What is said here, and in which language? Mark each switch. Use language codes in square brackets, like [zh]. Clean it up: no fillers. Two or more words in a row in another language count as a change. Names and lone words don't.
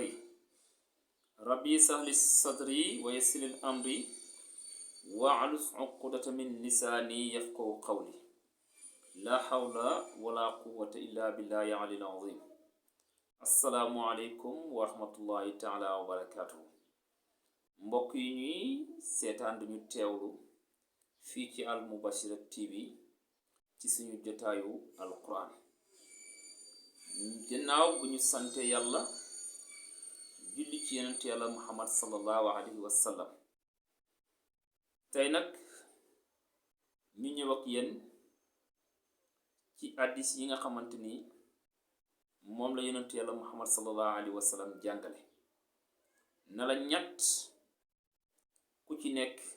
[ar] ربي سهل الصدر ويسر الأمر واعلس عقدة من لساني يفقه قولي. لا حول ولا قوة إلا بالله العلي العظيم. السلام عليكم ورحمة الله تعالى وبركاته. [wo] mbokk yi ñuy seetaan duñu teewlu fii ci Al Mubashira TV ci suñu jotaayu alquran. gannaaw bu ñu sante yàlla julli ci yonent yàlla Muhammad [ar] صلى الله عليه وسلم, [wo] tey nag ñu ñëw ak yéen ci hadiis yi nga xamante ni moom la yonent yàlla Muhammad [ar] صلى الله عليه وسلم [wo] jàngale na la ñett ku ci nekk